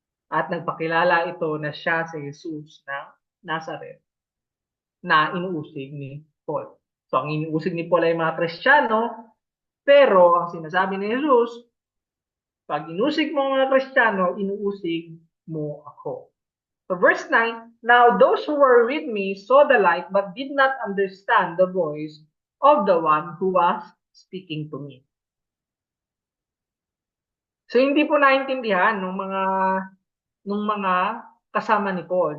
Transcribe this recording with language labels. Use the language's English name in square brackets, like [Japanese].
[Filipino] At nagpakilala ito na siya si Jesus ng Nazareth na inuusig ni Paul. So ang inuusig ni Paul ay mga Kristiyano, pero ang sinasabi ni Jesus, pag inusig mo mga Kristiyano, inuusig mo ako. [English] So verse 9, now those who were with me saw the light but did not understand the voice of the one who was speaking to me. [Filipino] So hindi po naintindihan ng mga kasama ni Paul.